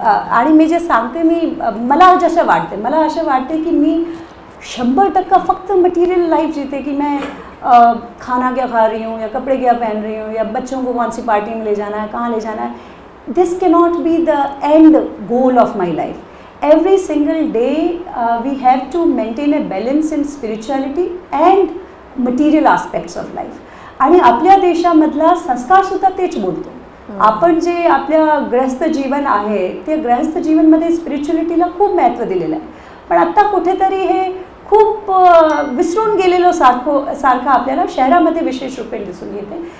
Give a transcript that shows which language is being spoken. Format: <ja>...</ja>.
<mr>आणि मी जे सांगते, मला जसं वाटते, मला असं वाटते की मी 100% फक्त मटेरियल लाइफ जीते,</mr> <hi>कि मैं खाना क्या खा रही हूँ या कपड़े क्या पहन रही हूँ या बच्चों को कौन सी पार्टी में ले जाना है, कहाँ ले जाना है।</hi> <en>This can not be the end goal of my life. Every single day we have to maintain a balance in spirituality and material aspects of life.</en> <mr>आणि आपल्या देशामधला संस्कारसुद्धा तेच बोलतो। आपण जे आपल्या गृहस्थ जीवन आहे ते गृहस्थ जीवनमध्ये स्पिरिच्युअलिटीला खूप महत्त्व दिलेलं आहे, पण आत्ता कुठेतरी हे खूप विसरून गेलेलो सारखं आपल्याला शहरामध्ये विशेष रूपे दिसून येते।</mr>